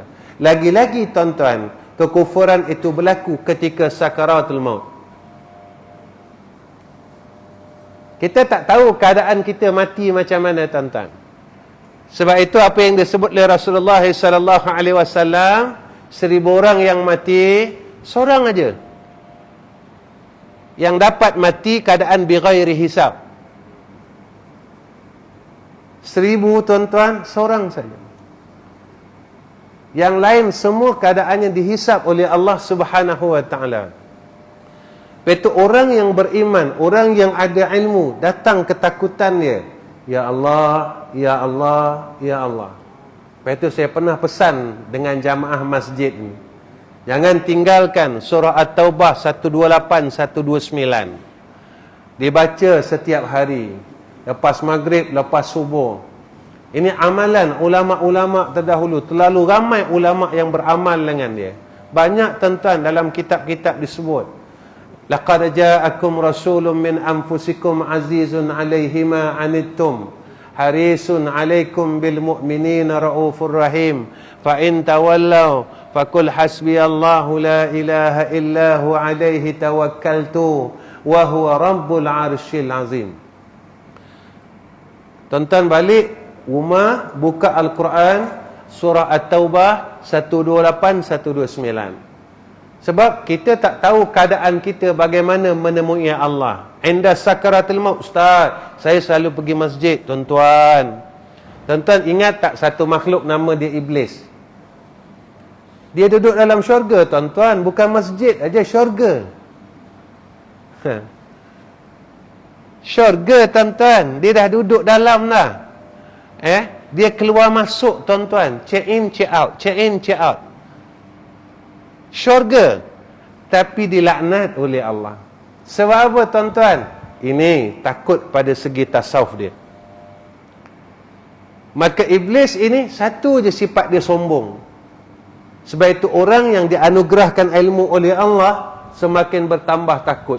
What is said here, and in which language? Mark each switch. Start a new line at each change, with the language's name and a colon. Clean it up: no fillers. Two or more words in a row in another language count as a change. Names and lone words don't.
Malay: Lagi-lagi, tuan-tuan, kekufuran itu berlaku ketika sakaratul maut. Kita tak tahu keadaan kita mati macam mana, tuan-tuan. Sebab itu apa yang disebut oleh Rasulullah
Arabic: صلى الله عليه وسلم,
Malay: 1000 orang yang mati, seorang aja yang dapat mati keadaan
Arabic: بغير حساب.
Malay: 1000, tuan-tuan, seorang saja. Yang lain semua keadaannya dihisab oleh Allah
Arabic: سبحانه وتعالى.
Malay: Itu orang yang beriman, orang yang ada ilmu, datang ketakutan dia.
Arabic: يا الله يا الله يا الله.
Malay: Lepas itu saya pernah pesan dengan jamaah masjid ni, jangan tinggalkan surah At-Taubah 128, 129. Dibaca setiap hari. Lepas maghrib, lepas subuh. Ini amalan ulama-ulama terdahulu. Terlalu ramai ulama yang beramal dengan dia. Banyak, tuan-tuan, dalam kitab-kitab disebut.
Arabic: لقد جاءكم رسول من أنفسكم عزيز عليه ما عنتم حريص عليكم بالمؤمنين رءوف رحيم. فإن تولوا فقل حسبي الله لا إله إلا هو عليه توكلت وهو رب العرش العظيم.
Malay: Tuan-tuan balik rumah, buka Al-Quran, surah At-Taubah 128, 129. Sebab kita tak tahu keadaan kita bagaimana menemui Allah.
Arabic: عند سكرات الموت.
Malay: Ustaz, saya selalu pergi masjid, tuan-tuan. Tuan-tuan ingat tak satu makhluk nama dia Iblis? Dia duduk dalam syurga, tuan-tuan. Bukan masjid aja, syurga. Syurga, tuan-tuan. Dia dah duduk dalam dah. Dia keluar masuk, tuan-tuan.
English: Check in, check out. Check in, check out.
Malay: Syurga. Tapi dilaknat oleh Allah. Sebab apa, tuan-tuan? Ini takut pada segi tasawuf dia. Maka Iblis ini satu je sifat dia, sombong. Sebab itu orang yang dianugerahkan ilmu oleh Allah semakin bertambah takut.